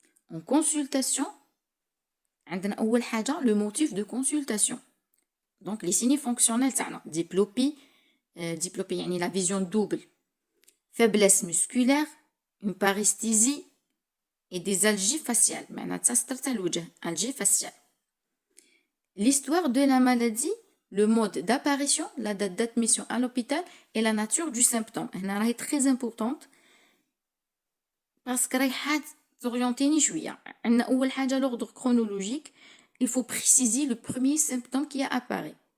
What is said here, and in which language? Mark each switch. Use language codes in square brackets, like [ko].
[fr] En consultation, [ar] عندنا أول حاجة [fr] le motif de consultation. Donc les signes fonctionnels [ar] تاعنا [fr] diplopie [ar] يعني [fr] la vision double, faiblesse musculaire, une paresthésie et des algies faciales. [ar] معناتها سترت الوجه, [fr] algie faciale. L'histoire de la maladie, le mode d'apparition, la date d'admission à l'hôpital et la nature du symptôme. [ar] هنا راهي [fr] très importante parce que [ar] رايحة تorientيني شوية. عندنا أول حاجة [fr] l'ordre chronologique, il faut préciser le premier symptôme qui apparaît.